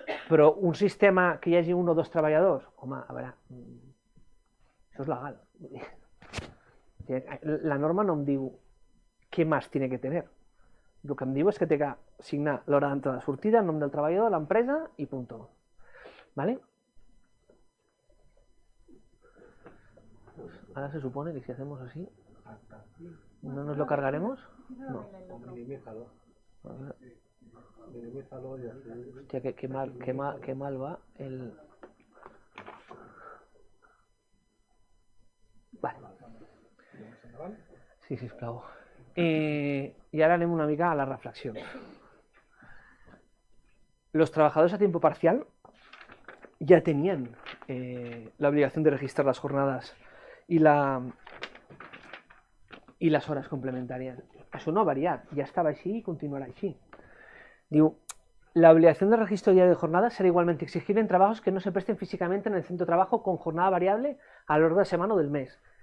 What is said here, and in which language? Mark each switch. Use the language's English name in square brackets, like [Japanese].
[Catalan] Però un sistema que hi hagi 1 o 2 treballadors, home, a veure, això és legal. La norma no em diu què més [Spanish] tiene que tener. [Catalan] El que em diu és que té que signar l'hora d'entrada i sortida, el nom del treballador, l'empresa i punto. [Spanish] ¿Vale? Ahora se supone que si hacemos así, ¿no nos lo cargaremos? No. Minimízalo. Minimízalo y así. Hostia, qué mal va el... Vale. [Catalan] Sí, sisplau. [Spanish] Y ahora [Catalan] anem una mica a la reflexión. [Spanish] Los trabajadores a tiempo parcial ya tenían la obligación de registrar las jornadas y las [Catalan] hores complementàries. Això no ha variat, ja estava així i continuarà així. Diu, [Spanish] la obligación de registro diario de jornada será igualmente exigible en trabajos que no se presten físicamente en el centro de trabajo con jornada variable a lo largo de la semana o del mes.